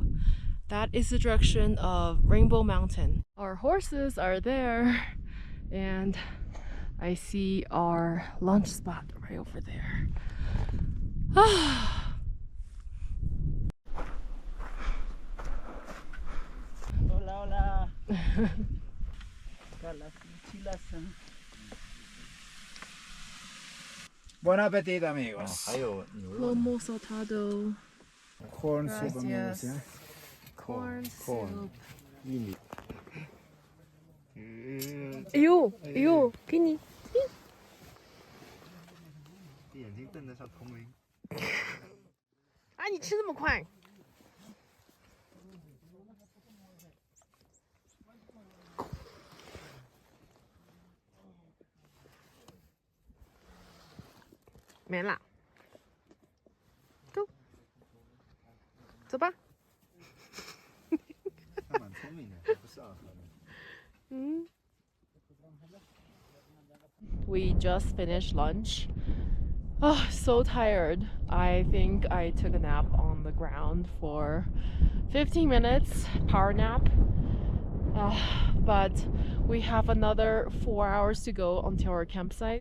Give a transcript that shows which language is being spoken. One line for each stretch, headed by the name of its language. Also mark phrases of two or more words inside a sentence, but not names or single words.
English: That is the direction of Rainbow Mountain. Our horses are there, and I see our lunch spot right over there.
Spanish: Hola, hola. Las mochilas. Buen apetito, amigos.
Chinese: 还有牛肉
Spanish: Lomo saltado,
English: Corn soup, amigos.
Spanish: Gracias.
English: Yeah. corn corn. soup.
Chinese: 玉米。哎呦，哎呦，给你。眼睛瞪得像铜铃。啊，你吃这么快？没了，走，走吧。他蛮聪明的，还不是二合的。
English: We just finished lunch. Oh, so tired. I think I took a nap on the ground for 15 minutes, power nap. But we have another 4 hours to go until our campsite.